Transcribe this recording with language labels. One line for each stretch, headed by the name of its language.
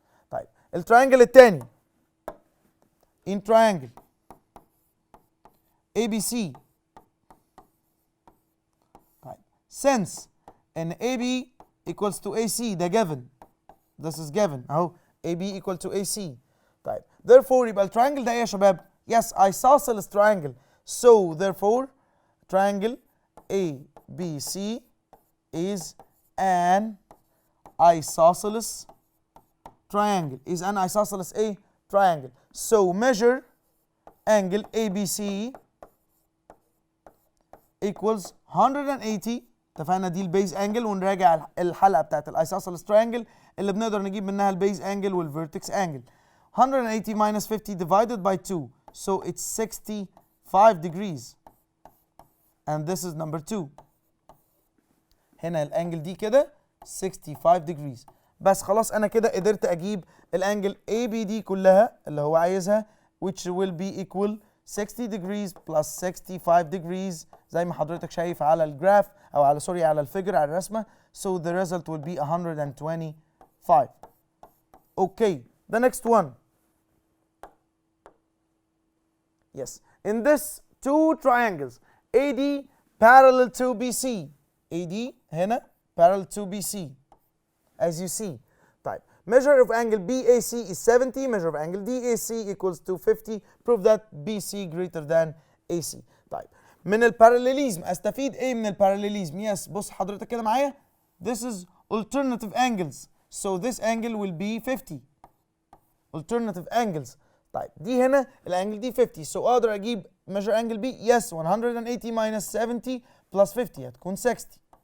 Arabic: طيب التريانجل الثاني
English: in triangle ABC. طيب since ان AB equals to AC ده given. This is given اهو AB equal to AC.
Arabic: طيب therefore يبقى التريانجل ده ايه يا شباب؟
English: Yes, isosceles triangle. So therefore triangle ABC is an isosceles triangle. Is an isosceles a triangle. So measure angle ABC equals 180.
Arabic: اتفقنا دي البيز انجل ونراجع الحلقه بتاعت الايسوسيلس تراينجل اللي بنقدر نجيب منها البيز انجل والفيرتكس انجل.
English: 180 minus 50 divided by 2, so it's 65 degrees. And this is number 2.
Arabic: هنا الانجل دي كده 65 degrees. بس خلاص انا كده قدرت اجيب الانجل ABD كلها اللي هو عايزها
English: which will be equal 60 degrees plus 65 degrees
Arabic: زي ما حضرتك شايف على الجراف او على سوري على الفيجر على الرسمه.
English: So the result will be 125. Okay, the next one. Yes, in this two triangles AD parallel to BC. AD هنا parallel to BC as you see. طيب measure of angle BAC is 70, measure of angle DAC equals to 50. Prove that BC greater than AC.
Arabic: طيب من الباراليليزم استفيد ايه من الباراليليزم؟ يس بص حضرتك كده معايا.
English: This is alternative angles. So this angle will be 50. Alternative angles.
Arabic: طيب دي هنا الانجل دي 50.
English: So
Arabic: اقدر اجيب
English: measure angle B. Yes 180 minus 70 plus 50 هتكون 60.